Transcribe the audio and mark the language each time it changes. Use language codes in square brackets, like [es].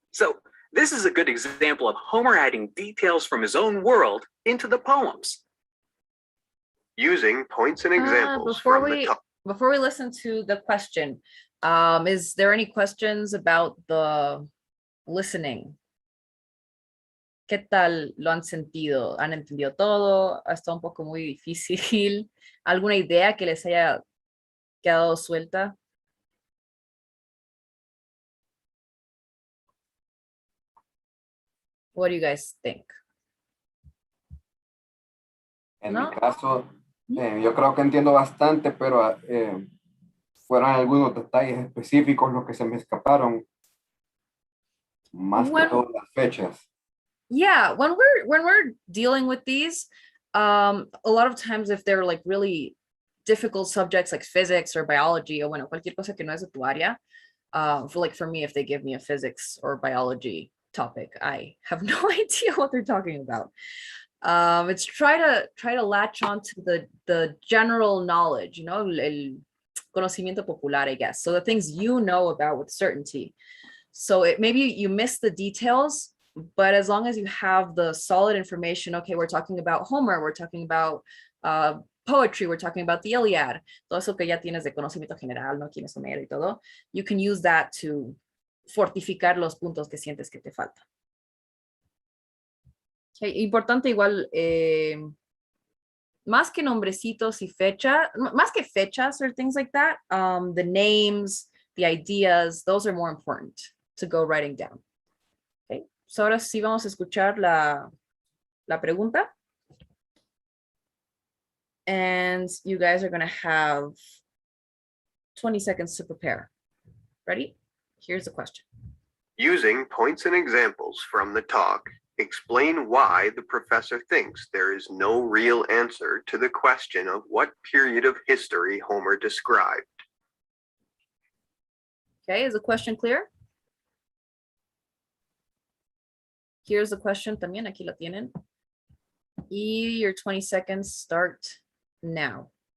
[en] So this is a good example of Homer adding details from his own world into the poems. Using points and examples Before we listen to the question, is there any questions about the listening? [es] ¿Qué tal lo han sentido? ¿Han entendido todo? ¿Ha estado un poco muy difícil? ¿Alguna idea que les haya quedado suelta? [en] What do you guys think? [es] En ¿No? mi caso, yo creo que entiendo bastante, pero fueron algunos detalles específicos los que se me escaparon, más que todas las fechas. [en] Yeah, when we're dealing with these, a lot of times if they're like really difficult subjects like physics or biology, or bueno, cualquier cosa que no es de tu área, for me, if they give me a physics or biology topic, I have no idea what they're talking about. It's try to latch on to the general knowledge, [es] el conocimiento popular, [en] I guess. So the things you know about with certainty. So maybe you miss the details, but as long as you have the solid information, okay, we're talking about Homer, we're talking about poetry, we're talking about the Iliad, [es] todo eso que ya tienes de conocimiento general, ¿no? Quién es Homero y todo, [en] you can use that to [es] fortificar los puntos que sientes que te faltan. Okay, importante igual más que nombrecitos y fecha, más que fechas [en] or things like that, the names, the ideas, those are more important to go writing down. [es] Okay, so ahora sí vamos a escuchar la pregunta. [en] And you guys are going to have 20 seconds to prepare. Ready? Here's the question. Using points and examples from the talk, explain why the professor thinks there is no real answer to the question of what period of history Homer described. Okay, is the question clear? Here's the question [es] también, aquí la tienen. [en] Y your 20 seconds start now.